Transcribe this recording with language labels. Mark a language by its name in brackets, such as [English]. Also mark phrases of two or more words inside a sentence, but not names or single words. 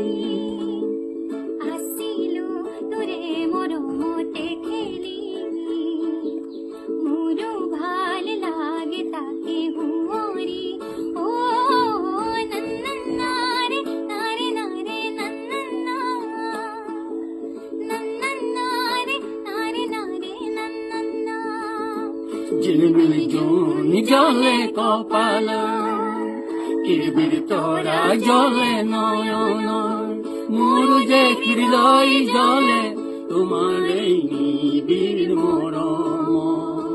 [Assamese] আছিলো তোৰে মৰমতে খেলি মোৰো ভাল লাগে তাকে হুঁৱৰি অ নন্নাৰে নাৰে নাৰে নন্নাৰে নাৰে নাৰে নন্না [Bangla] ঝিলমিলি জোনি জলে কপাল কিরবির তরা জলে নয়ন মোর যে হৃদয় জলে তোমার এই নিবিড় মরম